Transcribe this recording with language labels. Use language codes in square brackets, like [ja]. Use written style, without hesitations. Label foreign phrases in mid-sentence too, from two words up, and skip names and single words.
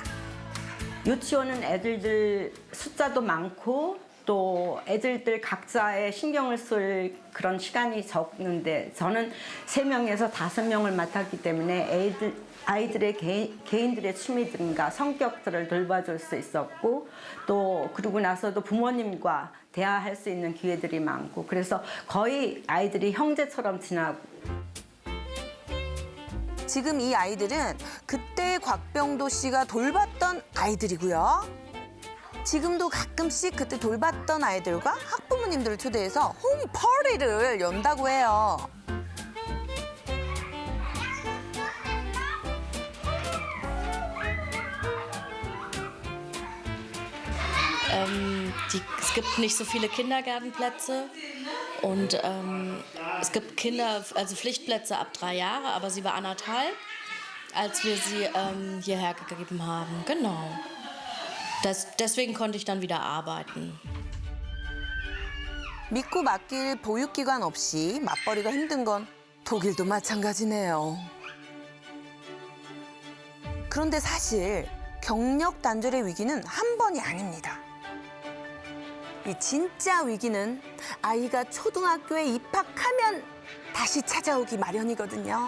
[ko] 유치원은 애들들 숫자도 많고 또 애들들 각자의 신경을 쓸 그런 시간이 적는데 저는 3명에서 5명을 맡았기 때문에 아이들의 개인들의 취미든가 성격들을 돌봐줄 수 있었고 또 그러고 나서도 부모님과 대화할 수 있는 기회들이 많고 그래서 거의 아이들이 형제처럼 지나고 지금 이 아이들은 그때 곽병도 씨가 돌봤던 아이들이고요. 지금도 가끔씩 그때 돌봤던 아이들과 학부모님들을 초대해서 홈파티를 연다고 해요. [de] Es gibt nicht so viele Kindergartenplätze und es gibt Pflichtplätze ab 3 Jahre, aber sie war 1,5, als wir sie hierher gegeben haben. Genau. Deswegen konnte ich dann wieder arbeiten. [ko] 믿고 맡길 보육기관 없이 맞벌이가 힘든 건 독일도 마찬가지네요. 그런데 사실 경력 단절의 위기는 한 번이 아닙니다. 이 진짜 위기는 아이가 초등학교에 입학하면 다시 찾아오기 마련이거든요.